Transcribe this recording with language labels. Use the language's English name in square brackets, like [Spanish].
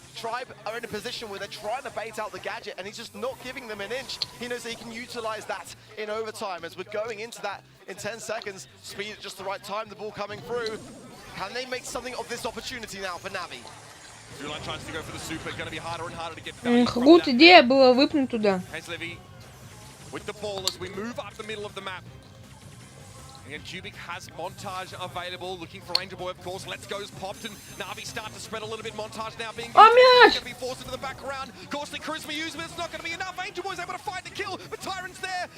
[English] Tribe are in a position where they're trying to bait out the gadget, and he's just not giving them an inch. He knows that he can utilize that in overtime. As we're going into that in 10 seconds, speed at just the right time, the ball coming through. Can they make something of this opportunity now for Navi? Zulan tries to go for the super. Going to be harder and harder to get. Good idea [Russian] была выпнуть туда. [English] ЕСЛИ with the ball as we move up the middle of the map. And Cubic has Montage available, looking for Angel Boy, of course. Let's Go's popped, and Na'Vi start to spread a little bit. Montage now being going to be forced into the background. Costly Charisma used, but it's not going to be enough. Angel Boy's able to find the kill, but Tyrant's there.